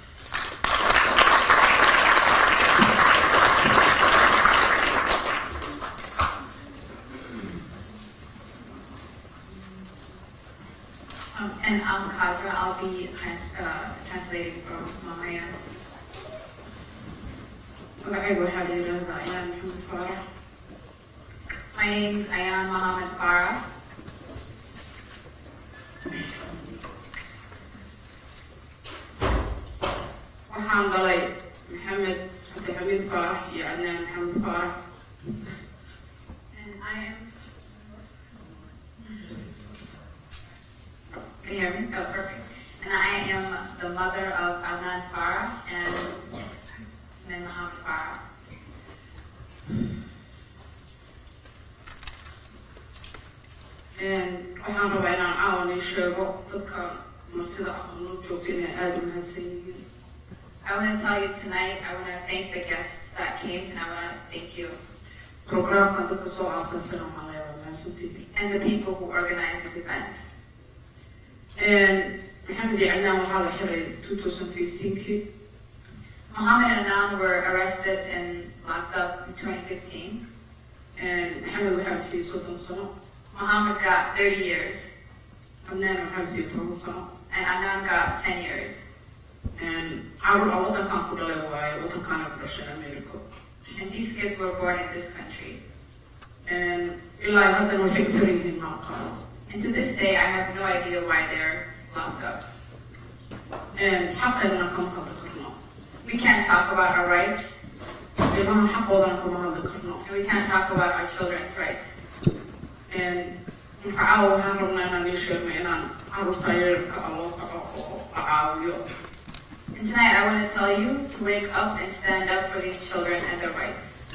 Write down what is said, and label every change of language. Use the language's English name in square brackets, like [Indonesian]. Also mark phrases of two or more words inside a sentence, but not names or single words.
[English] And I'm Kadra. I'll be translating from Maya. My name's Ayan Muhammad Farah. [Somali] waxaan dhalay Maxamed Cabdixamiid Faarax iyo Cadnaan Maxamed Faarax. [English] And I am. Can you hear me? Oh, perfect. And I am the mother of Adnan Farah and then Muhammad Farah. [Somali] waxaan rabaa inaan caawan ii sheego dadka martida aqoonoo joogta inay aada u mahadsan yihiin. [English] I want to tell you tonight, I want to thank the guests that came, and I want to thank you. [Somali] Programkan dadka soo aasaasana malaya waa mahadsantihiin. [English] And the people who organized this event. [Somali] Maxamed iyo Cadnaan waxaa la xiray 2015kii. [English] Muhammad and Adnan were arrested and locked up in 2015. [Somali] Maxamed waxaa siiyey 30 sano. [English] Muhammad got 30 years. [Somali] Cadnaan waxaa siiyey 10 sano. [English] And Adnan got 10 years. [Somali] Carruur aan waddankan ku dhalay waaye, waddankaana ku dhashay America. [English] And these kids were born in this country. [Somali] Ilaa haddana waxay u xiran yihiin ma aqaano. [English] And to this day, I have no idea why they're locked up. And we can't talk about our rights. And we can't talk about our children's rights. And tonight I want to tell you to wake up and stand up for these children and their rights.